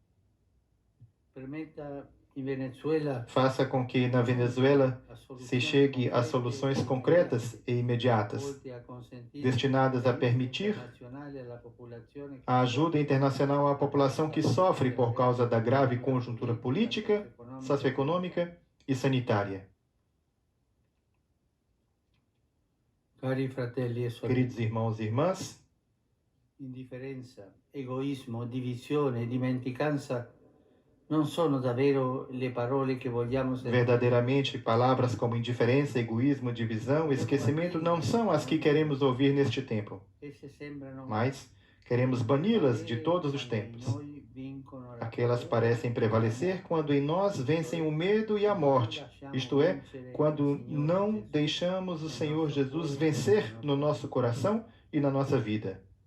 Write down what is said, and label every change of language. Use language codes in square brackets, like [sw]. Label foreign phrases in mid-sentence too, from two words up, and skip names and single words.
[pt] Faça com que na Venezuela se chegue a soluções concretas e imediatas, destinadas a permitir a ajuda internacional à população que sofre por causa da grave conjuntura política, socioeconômica e sanitária. Queridos irmãos e irmãs, [it] indiferenza, egoismo, divisione, dimenticanza non sono davvero le parole che vogliamo sentire. [pt] Verdadeiramente, palavras como indiferença, egoísmo, divisão, esquecimento não são as que queremos ouvir neste tempo, mas queremos bani-las de todos os tempos. Aquelas parecem prevalecer quando em nós vencem o medo e a morte, isto é, quando não deixamos o Senhor Jesus vencer no nosso coração e na nossa vida.